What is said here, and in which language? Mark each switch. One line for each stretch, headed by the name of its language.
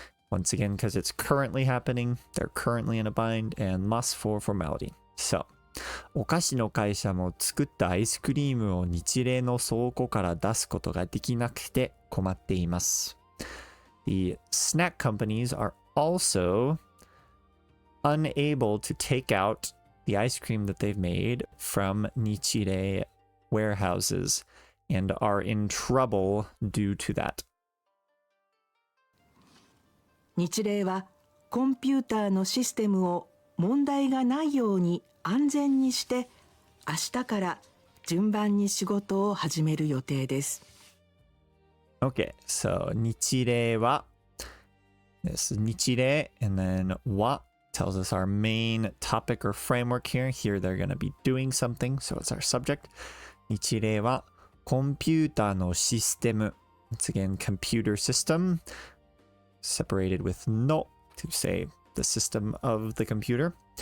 English: once again because it's currently happening they're currently in a bind and must for formality so
Japanese: お菓子の会社も作ったアイスクリームを日例の倉庫から出すことができなくて困っています
English: The snack companies are also unable to take out the ice cream that they've made from 日例 warehouses and are in trouble due to that.
Japanese: 日例はコンピューターのシステムを問題がないように安全にして明日から順番に仕事を始める予定です。
English: Okay, so 日例は this is 日例 and then は tells us our main topic or framework here. Here they're going to be doing something, so it's our subject.
Japanese: 日例はコンピューターのシステム
English: Once again, computer system separated with の to say the system of the computer.